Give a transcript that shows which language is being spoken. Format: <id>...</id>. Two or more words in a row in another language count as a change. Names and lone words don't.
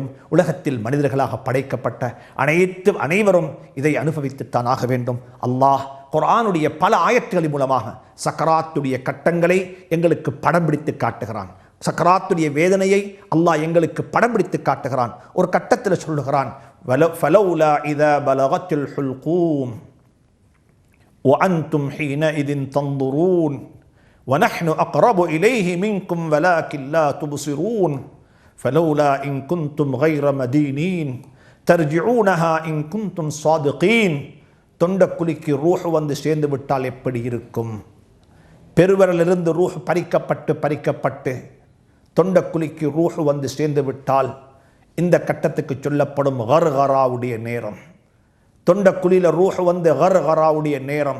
<ta>உலகத்தில் மனிதர்களாக படைக்கப்பட்ட அனைவரும் இதை அனுபவித்துத்தான் ஆக வேண்டும். அல்லாஹ் குர்ஆனுடைய பல ஆயத்துகளின் மூலமாக சக்கராத்துடைய கட்டங்களை எங்களுக்கு படம் பிடித்து காட்டுகிறான். சக்கராத்துடைய வேதனையை அல்லாஹ் எங்களுக்கு படம் பிடித்து காட்டுகிறான். ஒரு கட்டத்தில் சொல்லுகிறான்,</ta> <ar>فلولا إذا بلغت الحلقوم وأنتم حينئذ تنظرون ونحن أقرب إليه منكم ولكن لا تبصرون فلولا إن كنتم غير مدينين ترجعونها إن كنتم صادقين.</ar> <ta>தொண்டக்குழிக்கு ரூஹ் வந்து சேர்ந்து விட்டால் எப்படி இருக்கும்? பெருவரிலிருந்து ரூஹ் பறிக்கப்பட்டு தொண்டக்குழிக்கு ரூஹ் வந்து சேர்ந்து விட்டால் இந்த கட்டத்துக்கு சொல்லப்படும் கர்கராவுடைய நேரம். தொண்டக்குழியில் ரூஹ் வந்து கர்கராவுடைய நேரம்.</ta>